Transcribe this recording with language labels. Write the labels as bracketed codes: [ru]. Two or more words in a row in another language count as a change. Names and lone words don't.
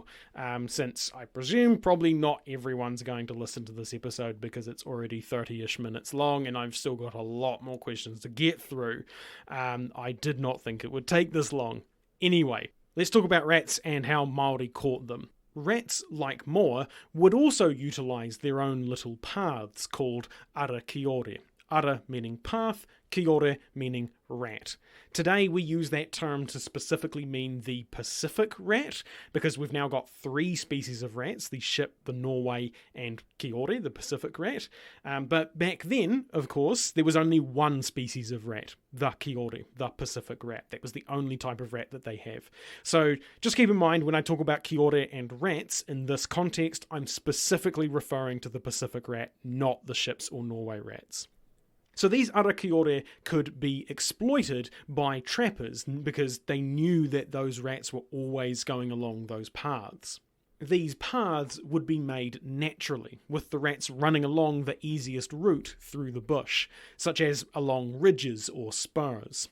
[en] Since I presume probably not everyone's going to listen to this episode because it's already 30-ish minutes long and I've still got a lot more questions to get through. I did not think it would take this long. Anyway, let's talk about rats and how Māori caught them. Rats, like moa, would also utilise their own little paths called [mi] ara kiore. [en] Ara meaning path, kiore meaning rat. Today we use that term to specifically mean the Pacific rat, because we've now got 3 species of rats, the ship, the Norway, and kiore, the Pacific rat. But back then, of course, there was only one species of rat, the kiore, the Pacific rat. That was the only type of rat that they have. So just keep in mind, when I talk about kiore and rats in this context, I'm specifically referring to the Pacific rat, not the ships or Norway rats. So these [mi] ara kiore [en] could be exploited by trappers because they knew that those rats were always going along those paths. These paths would be made naturally, with the rats running along the easiest route through the bush, such as along ridges or spurs.